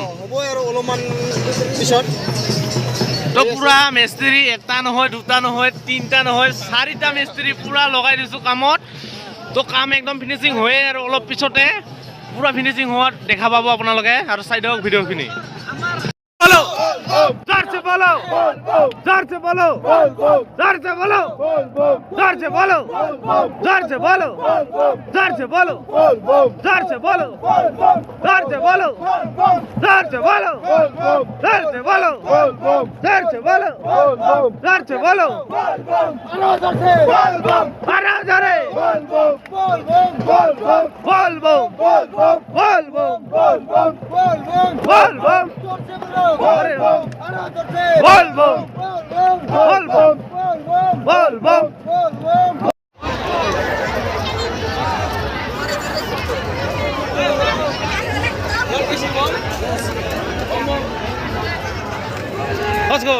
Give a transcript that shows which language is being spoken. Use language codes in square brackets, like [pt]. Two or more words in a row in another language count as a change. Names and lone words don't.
[as] হ'ব আৰু অলপমান পিছত তো পুৰা মিস্ত্ৰী এটা নহয় দুটা নহয় তিনিটা নহয় চাৰিটা মিস্ত্ৰী পুৰা লগাই দিছোঁ কামত তো কাম একদম ফিনিচিং হয়ে আৰু অলপ পিছতে পুৰা ফিনিচিং হোৱাত দেখা পাব আপোনালোকে আৰু চাই দিয়ক ভিডিঅ'খিনি [hi] जोर से बोलो जोर से बोलो जोर से बोलो जोर से बोलो जोर से बोलो जोर से बोलो जोर से बोलो जोर से बोलो जोर से बोलो जोर से बोलो जोर से बोलो जोर से बोलो अरे जोरे बोल बो बोल बो बोल बो Volvo Volvo Volvo [en] Let's go.